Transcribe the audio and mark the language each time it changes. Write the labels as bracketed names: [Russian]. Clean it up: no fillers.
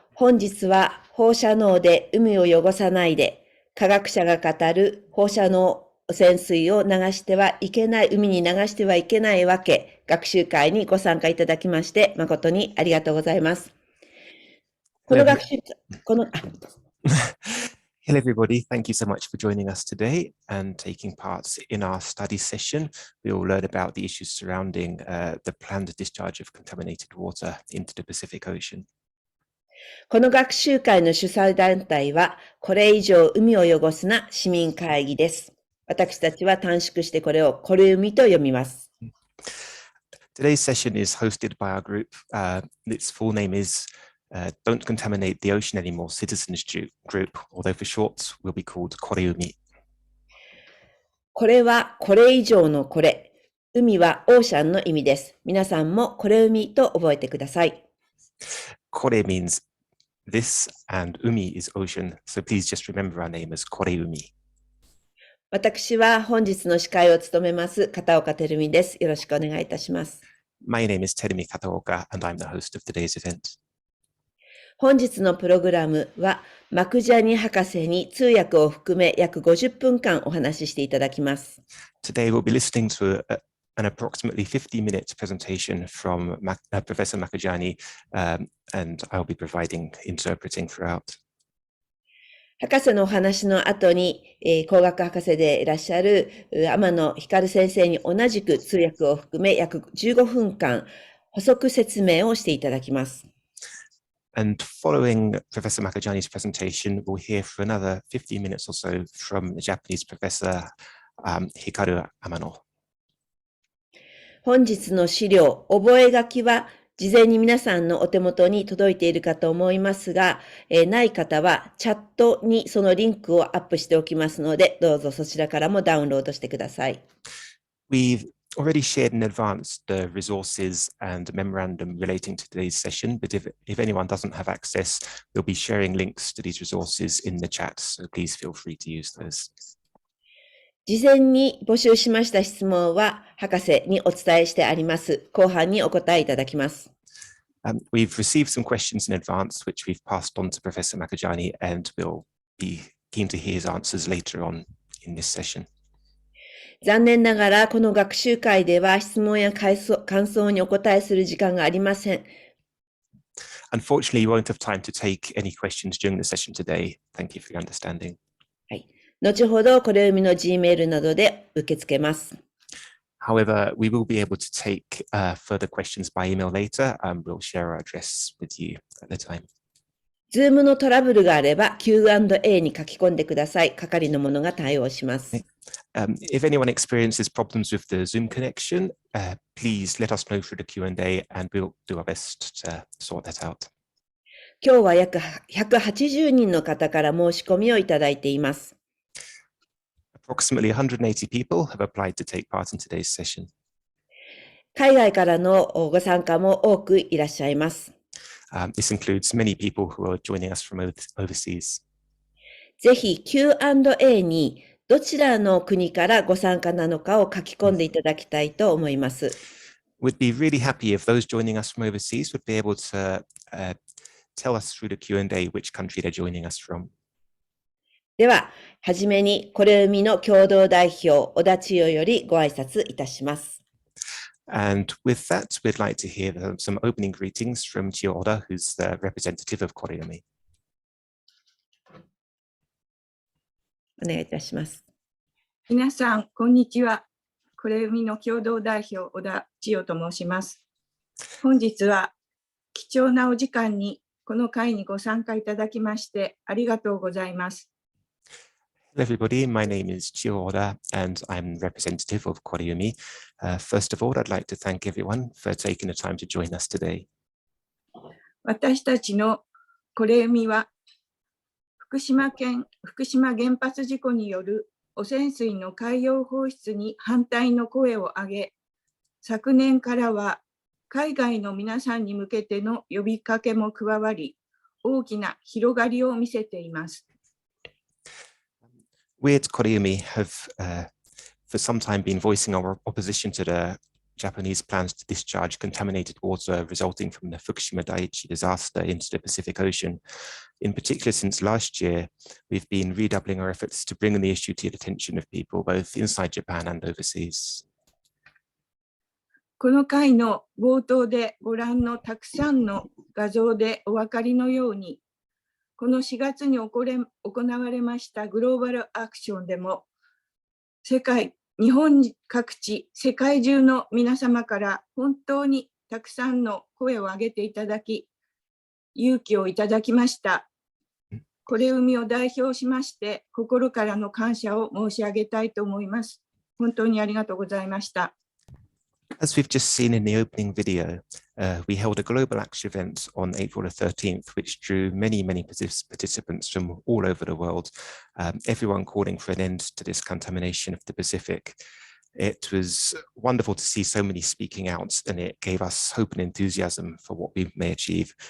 [Japanese] 本日は放射能で海を汚さないで、科学者が語る放射能汚染水を流してはいけない、海に流してはいけないわけ、学習会にご参加いただきまして、誠にありがとうございます。この学習、 [English] Hello, everybody. Thank you so much for joining us today and taking part in our study session. We will learn about the issues surrounding the planned discharge of contaminated water into the Pacific Ocean. [Japanese] この学習会の主催団体は、これ以上海を汚すな市民会議です。私たちは短縮してこれをこれ海と読みます。 [English] Today's session is hosted by our group. Its full name is Don't Contaminate the Ocean Anymore Citizens Group, although for short will be called これ海。 [Japanese] これはこれ以上のこれ。海はオーシャンの意味です。皆さんもこれ海と覚えてください。 [English] これ means this and 海 is ocean, so please just remember our name as これ海。 [Japanese] 私は本日の司会を務めます片岡照美です。よろしくお願いいたします。 [English] My name is Terumi Kataoka and I'm the host of today's event. [Japanese] 本日のプログラムはマクジャニ博士に通訳を含め約50分間お話ししていただきます。 [English] Today we'll be listening to an approximately 50-minute presentation from Professor Makujani, and I'll be providing interpreting throughout. [Japanese] 博士のお話の後に、工学博士でいらっしゃる天野光先生に同じく通訳を含め約15分間補足説明をしていただきます。 [English] And following Professor Makujani's presentation, we'll hear for another 15 minutes or so from the Japanese professor Hikaru Amano. [Japanese] 本日の資料、覚書は事前に皆さんのお手元に届いているかと思いますが、ない方はチャットにそのリンクをアップしておきますので、どうぞそちらからもダウンロードしてください。 [English] We've already shared in advance the resources and memorandum relating to today's session, but if anyone doesn't have access, we'll be sharing links to these resources in the chat, so please feel free to use those. [Japanese] 事前に募集しました質問は博士にお伝えしてあります。後半にお答えいただきます。 [English] We've received some questions in advance, which we've passed on to Professor Makujani, and we'll be keen to hear his answers later on in this session. [Japanese] 残念ながらこの学習会では質問や感想にお答えする時間がありません。 [English] Unfortunately, you won't have time to take any questions during the session today. Thank you for your understanding. [Japanese] はい。後ほどこれ海の Gmail などで受け付けます。 [English] However, we will be able to take further questions by email later. We'll share our address with you at the time. [Japanese] Zoom のトラブルがあれば Q&A に書き込んでください。係の者が対応します。 [English] If anyone experiences problems with the Zoom connection, please let us know through the Q&A and we'll do our best to sort that out. [Japanese] 今日は約180人の方から申し込みをいただいています。 [English] Approximately 180 people have applied to take part in today's session. [Japanese] 海外からのご参加も多くいらっしゃいます。 [English] This includes many people who are joining us from overseas. [Japanese] ぜひ Q&A にどちらの国からご参加なのかを書き込んでいただきたいと思います。 [English] We'd be really happy if those joining us from overseas would be able to tell us through the Q&A which country they're joining us from. [Japanese] では、はじめにこれ海の共同代表、小田千代よりご挨拶いたします。 [English] And with that, we'd like to hear some opening greetings from Chiyo Oda, who's the representative of これ海。 [Japanese] お願いいたします。皆さん、こんにちは。これ海の共同代表、小田千代と申します。本日は貴重なお時間にこの会にご参加いただきましてありがとうございます。 [English] Hello everybody, my name is Chiyo Oda and I'm representative of これ海。 First of all, I'd like to thank everyone for taking the time to join us today. [Japanese] 私たちのこれ海は福島原発事故による汚染水の海洋放出に反対の声を上げ、昨年からは海外の皆さんに向けての呼びかけも加わり、大きな広がりを見せています。 [English] We at これ海 have for some time been voicing our opposition to the Japanese plans to discharge contaminated water resulting from the Fukushima Daiichi disaster into the Pacific Ocean. In particular, since last year, we've been redoubling our efforts to bring the issue to the attention of people both inside Japan and overseas. [Japanese] この回の冒頭でご覧のたくさんの画像でお分かりのように、この4月に行われましたグローバルアクションでも、日本各地、世界中の皆様から本当にたくさんの声を上げていただき、勇気をいただきました。これ海を代表しまして、心からの感謝を申し上げたいと思います。本当にありがとうございました。 [English] As we've just seen in the opening video, we held a global action event on April the 13th, which drew many participants from all over the world, everyone calling for an end to this contamination of the Pacific. It was wonderful to see so many speaking out, and it gave us hope and enthusiasm for what we may achieve.